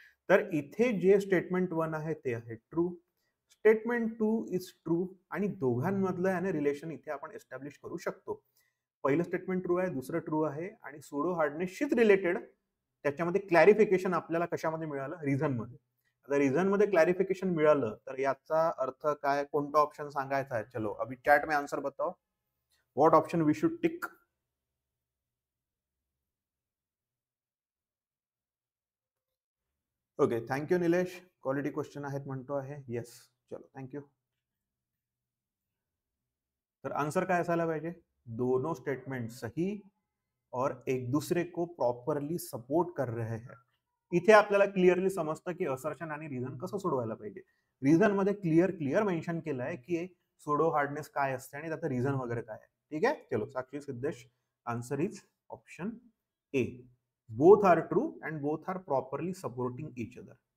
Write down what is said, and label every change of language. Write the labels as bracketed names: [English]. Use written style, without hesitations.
[Marathi] तर इथे जे स्टेटमेंट 1 आहे ते आहे ट्रू, स्टेटमेंट 2 इज ट्रू आणि दोघांमधलं आहे ना रिलेशन इथे आपण एस्टॅब्लिश करू शकतो. पहिलं स्टेटमेंट ट्रू आहे, दुसरं ट्रू आहे आणि सुडो हार्डनेसशीच रिलेटेड त्याच्यामध्ये क्लॅरिफिकेशन आपल्याला कशामध्ये मिळालं, रिझन मध्ये. आता रिझन मध्ये क्लॅरिफिकेशन मिळालं तर याचा अर्थ काय, कोणता ऑप्शन सांगायचा आहे. [Hindi] चलो अभी चैट में आंसर बताओ, [English] What option we should tick. [Marathi] Okay, thank you Nilesh, quality question आहेत म्हणतो आहे. [English] Yes, चलो thank you. [Marathi] तर आंसर काय असायला पाहिजे, [Hindi] दोनों स्टेटमेंट सही और एक दूसरे को प्रॉपरली सपोर्ट कर रहे हैं. [Marathi] इथे आपल्याला क्लिअरली समजतं की असर्शन आणि रिझन कसं सोडवायला पाहिजे. रिझन मध्ये क्लिअर मेन्शन केलं आहे की सुडो हार्डनेस काय असते आणि त्याचं रिझन वगैरे काय आहे. ठीक आहे, चलो साक्षी Siddhesh, [English] Answer is option A. Both are true and both are properly supporting each other.